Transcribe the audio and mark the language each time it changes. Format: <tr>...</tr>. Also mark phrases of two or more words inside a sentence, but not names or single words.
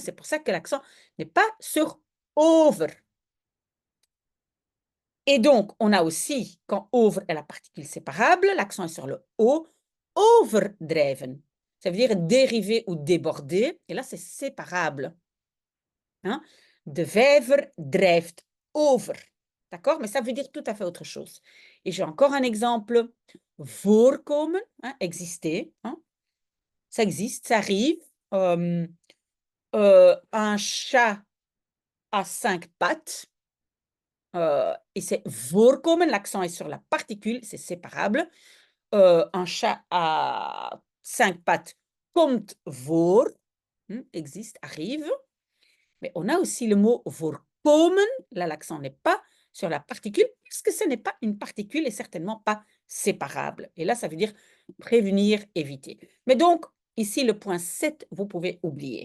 <fr>C'est pour ça que l'accent n'est pas sur over. Et donc, on a aussi, quand over est la particule séparable, l'accent est sur le O, overdrijven. Ça veut dire dériver ou déborder. Et là, c'est séparable. Hein?</fr> <nl>De vijver drijft over.</nl> <fr>D'accord? Mais ça veut dire tout à fait autre chose. Et j'ai encore un exemple. Voorkomen, hein, exister. Hein? Ça existe, ça arrive. Un chat a 5 pattes. et c'est voorkomen, l'accent est sur la particule, c'est séparable. Un chat à 5 pattes</fr> <nl>komt voor,</nl> <fr>existe, arrive. Mais on a aussi le mot voorkomen, là l'accent n'est pas sur la particule, puisque ce n'est pas une particule et certainement pas séparable. Et là, ça veut dire prévenir, éviter. Mais donc, ici, le point 7, vous pouvez oublier.</fr>